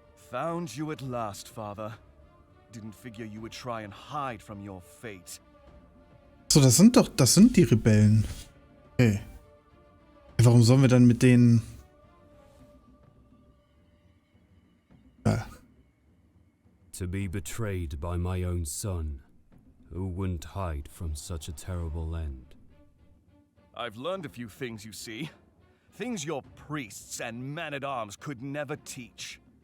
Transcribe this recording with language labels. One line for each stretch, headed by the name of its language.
English: Found you at last, Father. Didn't figure you would try and hide from your fate.
German: So, das sind die Rebellen. Okay. Warum sollen wir dann mit denen... Ja.
English: To be betrayed by my own son. Who wouldn't hide from such a terrible end? I've learned a few things, you see. Things your priests and men-at-arms could never teach.